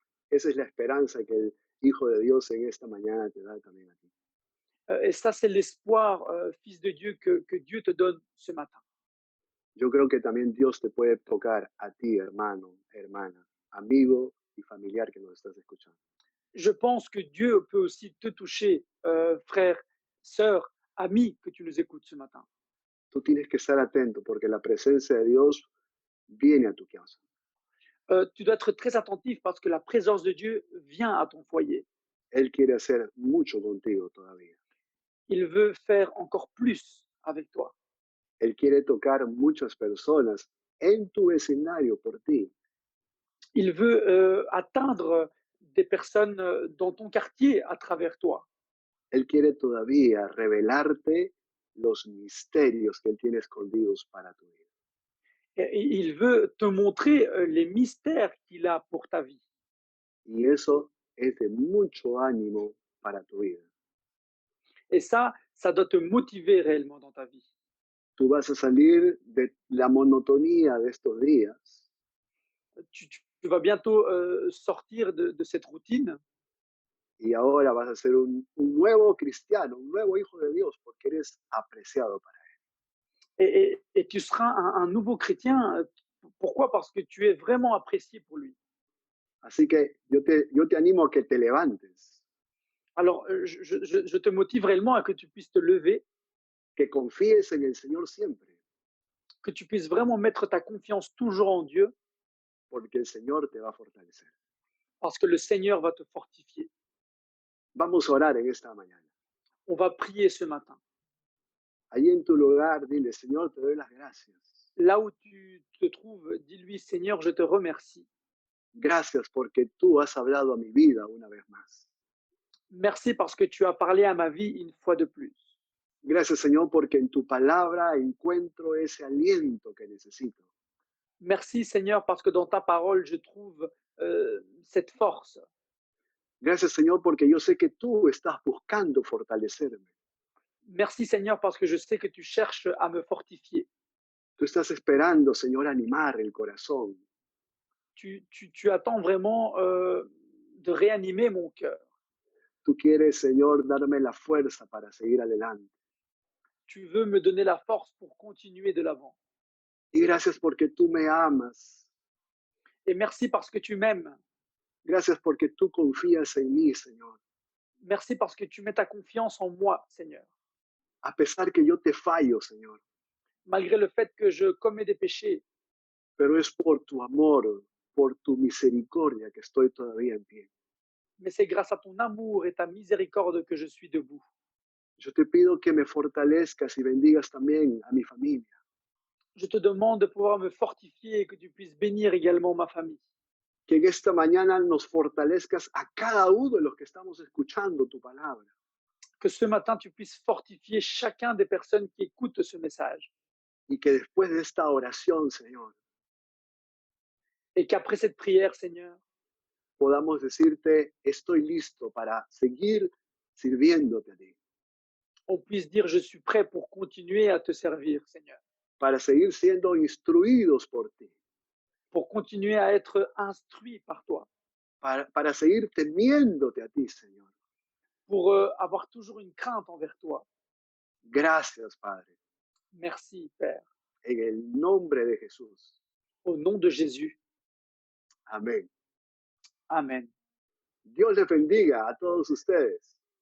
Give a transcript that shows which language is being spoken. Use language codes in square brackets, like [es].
[es] Esa es la esperanza que el Hijo de Dios en esta mañana te da también a ti. [fr] Et ça, c'est l'espoir, Fils de Dieu, que Dieu te donne ce matin. [es] Yo creo que también Dios te puede tocar a ti, hermano, hermana, amigo y familiar que nos estás escuchando. [fr] Je pense que Dieu peut aussi te toucher, frère, sœur, ami, que tu nous écoutes ce matin. [es] Tú tienes que estar atento porque la presencia de Dios viene a tu casa. [fr] Tu dois être très attentif parce que la présence de Dieu vient à ton foyer. [es] Él quiere hacer mucho contigo todavía. [fr] Il veut faire encore plus avec toi. [es] Él quiere tocar muchas personas en tu vecindario por ti. [fr] Il veut atteindre des personnes dans ton quartier à travers toi. [es] Él quiere todavía revelarte los misterios que Él tiene escondidos para tu vida. [fr] Et il veut te montrer les mystères qu'il a pour ta vie. [es] Y eso es de mucho ánimo para tu vida. [fr] Et ça doit te motiver réellement dans ta vie. [es] Tú vas a salir de la monotonía de estos días [fr] Tu vas bientôt sortir de cette routine [es] y ahora vas a ser un nuevo cristiano, un nuevo hijo de Dios, porque eres apreciado para Él. [fr] et tu seras un nouveau chrétien. Pourquoi? Parce que tu es vraiment apprécié pour lui. [es] Así que yo te animo a que te levantes, [fr] Alors, je te motive réellement à que tu puisses te lever, [es] que confíes en el Señor siempre, [fr] que tu puisses vraiment mettre ta confiance toujours en Dieu, [es] porque el Señor te va a fortalecer. [fr] parce que le Seigneur va te fortifier. [es] Vamos a orar en esta mañana. [fr] On va prier ce matin. [es] Allí en tu lugar, dile, Señor, te doy las gracias. [fr] Là où tu te trouves, dis-lui, Seigneur, je te remercie. [es] Gracias porque tú has hablado a mi vida una vez más. [fr] Merci parce que tu as parlé à ma vie une fois de plus. [es] Gracias, Señor, porque en tu palabra encuentro ese aliento que necesito. [fr] Merci, Seigneur, parce que dans ta parole, je trouve cette force. [es] Gracias, Señor, porque yo sé que tú estás buscando fortalecerme. [fr] Merci, Seigneur, parce que je sais que tu cherches à me fortifier. [es] Tú estás esperando, Señor, animar el corazón. [fr] Tu attends vraiment de réanimer mon cœur. [es] Tú quieres, Señor, darme la fuerza para seguir adelante. [fr] Tu veux me donner la force pour continuer de l'avant. [es] Y gracias porque tú me amas. [fr] Et merci parce que tu m'aimes. [es] Gracias porque tú confías en mí, Señor. [fr] Merci parce que tu mets ta confiance en moi, Seigneur. [es] A pesar que yo te fallo, Señor. [fr] Malgré le fait que je commets des péchés, [es] Pero es por tu amor, por tu misericordia que estoy todavía en pie. [fr] mais c'est grâce à ton amour et ta miséricorde que je suis debout. [es] Yo te pido que me fortalezcas y bendigas también a mi familia. [fr] Je te demande de pouvoir me fortifier et que tu puisses bénir également ma famille. [es] Que en esta mañana nos fortalezcas a cada uno de los que estamos escuchando tu palabra. [fr] Que ce matin, tu puisses fortifier chacun des personnes qui écoutent ce message. [es] Y que después de esta oración, Señor, [fr] Et qu'après cette prière, Seigneur, [es] podamos decirte, estoy listo para seguir sirviéndote a ti, [fr] on puisse dire, je suis prêt pour continuer à te servir, Seigneur. [es] para seguir siendo instruidos por ti, [fr] Pour continuer à être instruit par toi. [es] para seguir temiéndote a ti, Señor. [fr] Pour avoir toujours une crainte envers toi. [es] Gracias, Padre, [fr] Merci, Père. [es] en el nombre de Jesús. [fr] Au nom de Jésus. [es] Amén. [fr] Amen. [es] Dios les bendiga a todos ustedes.